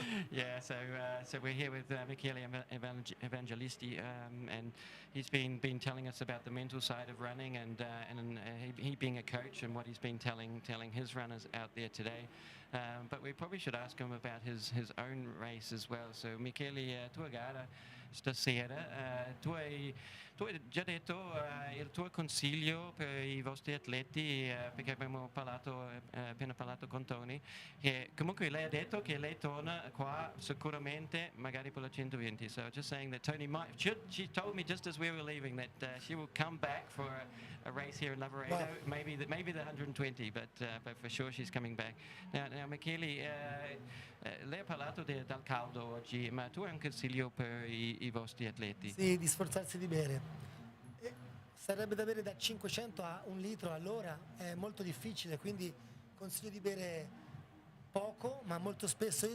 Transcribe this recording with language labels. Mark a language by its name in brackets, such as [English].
[English] Yeah, so we're here with Michele Evangelisti, and he's been telling us about the mental side of running, and he being a coach and what he's been telling his runners out there today. But we probably should ask him about his own race as well. [Italian] So Michele, tua gara stasera, tu hai già detto il tuo consiglio per i vostri atleti, perché abbiamo appena parlato con Tony, che comunque lei ha detto che lei torna qua sicuramente magari per la 120. [English] So just saying that Tony she told me just as we were leaving that she will come back for a race here in Lavaredo, maybe the 120, but for sure she's coming back. [Italian] Now Michele, lei ha parlato del caldo oggi, ma tu hai un consiglio per i vostri atleti? Sì, di sforzarsi di bere. Sarebbe da bere da 500 a 1 litro all'ora, è molto difficile, quindi consiglio di bere poco, ma molto spesso.